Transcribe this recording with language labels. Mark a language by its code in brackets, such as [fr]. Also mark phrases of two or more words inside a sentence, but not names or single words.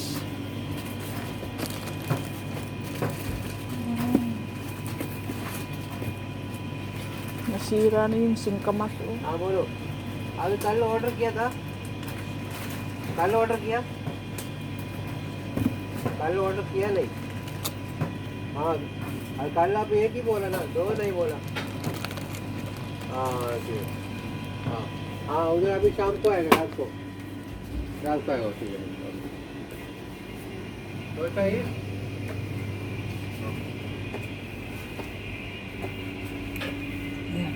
[tl] Nasira na yung singkamas. Oh. [hi] हाँ बोलो अभी कल ऑर्डर किया था कल ऑर्डर किया नहीं हाँ और कल आप एक ही बोला ना दो नहीं बोला हाँ ठीक हाँ हाँ उधर अभी शाम को आएगा रात को आएगा ठीक है तो चाहिए [tl] Yan.